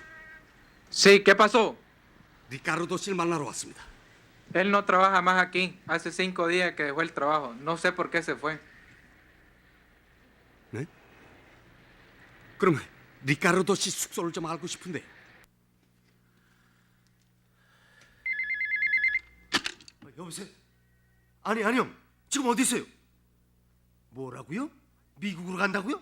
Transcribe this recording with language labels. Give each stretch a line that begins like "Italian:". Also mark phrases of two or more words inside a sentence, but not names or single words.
Spanish: Sí, ¿qué pasó?
Korean: 리카르도 씨를 만나러 왔습니다.
Spanish: Él no trabaja más aquí. Hace 5 días que dejó el trabajo. No sé por qué se fue.
Korean: 네? 그럼 리카르도 씨 숙소를 좀 알고 싶은데. 여보세요? 아니 형, 지금 어디 있어요? 뭐라고요? 미국으로 간다고요?